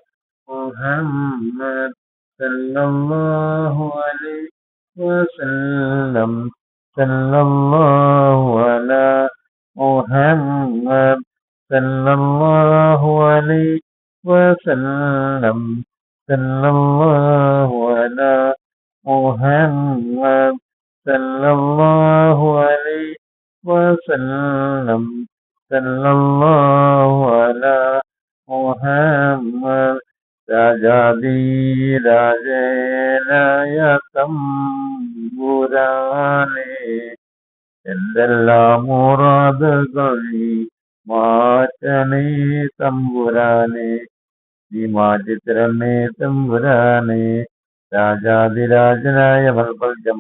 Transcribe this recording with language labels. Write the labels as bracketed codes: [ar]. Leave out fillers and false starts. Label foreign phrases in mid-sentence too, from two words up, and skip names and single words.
[ar] محمد صلى الله عليه وسلم صلى الله على محمد صلى الله عليه وسلم صلى الله على محمد صلى الله عليه وسلم صلى الله على [ml] محمد രാജാധിരാജനായ തമ്പുരാനെ എന്തെല്ലാം മുറാദുകൾ മാറ്റണേ തമ്പുരാനെ നീ മാറ്റിത്തരണേ തമ്പുരാനെ രാജാധിരാജനായ മൽക്കുൽ